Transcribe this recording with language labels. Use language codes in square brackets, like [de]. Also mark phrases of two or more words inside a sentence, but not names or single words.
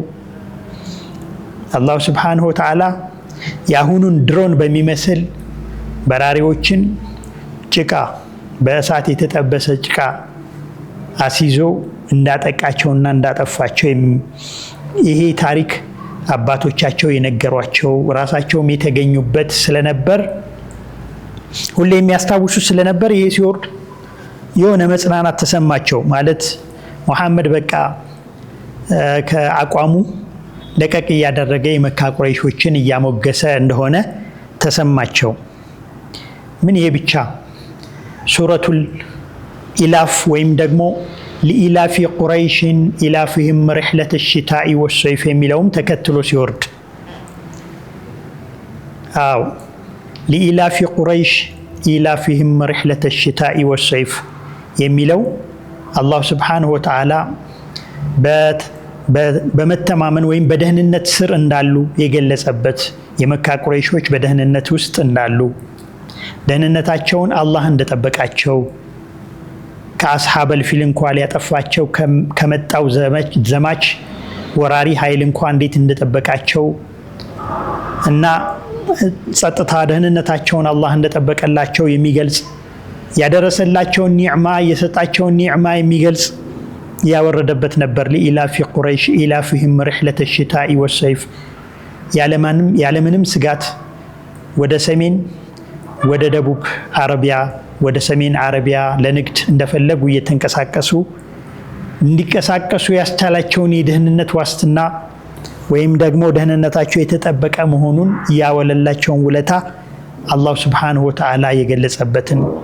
[am] አላህ [ar] سبحانه وتعالى [am] ያሁኑን ድሮን በሚመስል በራሪዎችን ጭቃ በእሳት የተጠበሰ ጭቃ አሲዞ እንዳጠቃቸውና እንዳጠፋቸው ይሄ ታሪክ አባቶቻቸው የነገሯቸው ራሳቸውም የተገኙበት ስለነበር ሁሌ የሚያስታውሱ ስለነበር ይሄ ሲወርድ የሆነ መጽናናት ተሰማቸው ማለት መሐመድ በቃ ከአቋሙ ለቀቅ ያደረገ የመካ ቁረይሾችን ያሞገሰ እንደሆነ ተሰማቸው ምን ይሄ ብቻ ሱረቱል ኢላፍ ወይም ደግሞ [ar] لإلاف قريش إلافهم رحلة الشتاء والصيف [am] የሚለውም ተከትሎ ሲወርድ [ar] لإلاف قريش إلافهم رحلة الشتاء والصيف [am] የሚለው አላህ [ar] سبحانه وتعالى [am] በመተማመን ወይም በደህንነት ስር እንዳሉ የገለጸበት የመካ ቁረይሾች በደህንነት ውስጥ እንዳሉ ደህንነታቸውን አላህ እንደጠበቃቸው ከአስሐበል ፊል እንኳን ሊያጠፋቸው ከመጣው ዘማች ወራሪ ኃይል እንኳን እንዴት እንደጠበቃቸው እና ጸጥታ ደህንነታቸውን አላህ እንደጠበቀላቸው የሚገልጽ ያደረሰላቸውን ኒዕማ የሰጣቸውን ኒዕማ የሚገልጽ ያወረደበት ነበር [ar] لإيلاف قريش إيلافهم رحلة الشتاء والصيف [am] ያለምንም ስጋት ወደ ሰሜን ወደ ደቡብ አረቢያ ወደ ሰሜን አረቢያ ለንግድ እንደፈለጉ እየተንቀሳቀሱ እንዲቀሳቀሱ ያስቻላቸውን የደህንነት ዋስትና ወይም ደግሞ ደህንነታቸው የተጠበቀ መሆኑን ያወለላቸውን ውለታ አላህ [ar] سبحانه وتعالى [am] የገለጸበትን